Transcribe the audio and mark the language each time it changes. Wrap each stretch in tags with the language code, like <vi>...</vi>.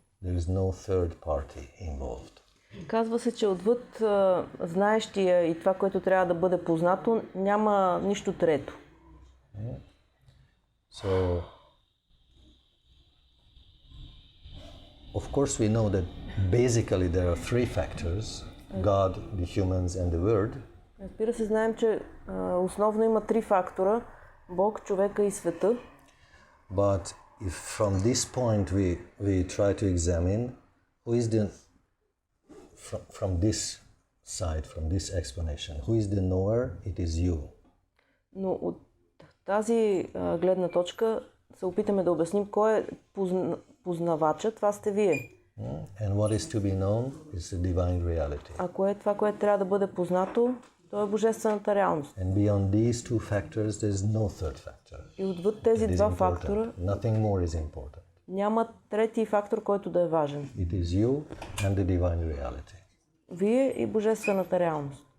<en>there is no third party involved.</en> <bg>Казва се, че отвъд знаещия и това, което трябва да бъде познато, няма нищо трето.</bg> <en>So, of course we know that basically there are three factors, God, the humans and the Word.</en> <bg>Разбира се, знаем, че основно има три фактора – Бог, човека и света.</bg> <en>But if from this point we try to examine who is the, from this side, from this explanation, who is the knower, it is you.</en> <bg>Но от тази гледна точка се опитаме да обясним кой е познавачът, това сте вие.</bg> <en>And what is to be known is the divine reality.</en> <bg>А кое е това, което трябва да бъде познато, то е божествената реалност.</bg> <en>And beyond these two factors, there is no third factor.</en> <bg>И отвъд тези два фактора</bg> <en>Nothing more is important.</en> <bg>няма трети фактор, който да е важен.</bg> <en>It is you and the divine reality.</en> <bg>Вие и божествената реалност.</bg>